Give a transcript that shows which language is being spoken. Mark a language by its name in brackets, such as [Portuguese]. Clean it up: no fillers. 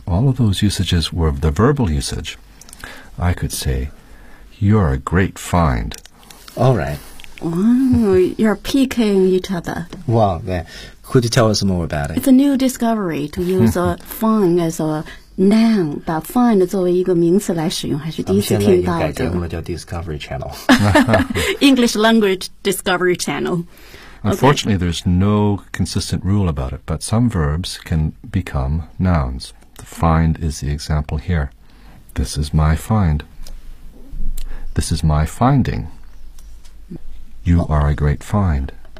[English] All of those usages were the verbal usage. I could say, "You're a great find." All right. You're PKing each other. Well, then, could you tell us more about it? It's a new discovery to use a find as a noun. [Chinese] 把 find 作为一个名词来使用，还是第一次听到的。现在改成了叫 Discovery Channel. [English] English Language Discovery Channel. Unfortunately, there's no consistent rule about it, but some verbs can become nouns. The find is the example here. This is my find. This is my finding. You are a great find.